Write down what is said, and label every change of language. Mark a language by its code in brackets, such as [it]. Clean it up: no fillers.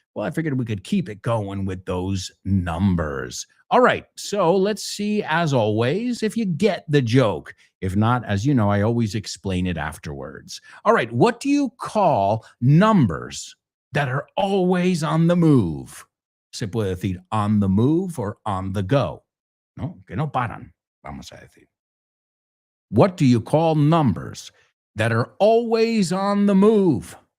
[en] Well, I figured we could keep it going with those numbers. All right, so let's see, as always, if you get the joke. If not, as you know, I always explain it afterwards. All right, what do you call numbers that are always on the move? [es] Se puede decir [en] on the move or on the go. [es] No, que no paran, vamos a decir. [en] What do you call numbers that are always on the move?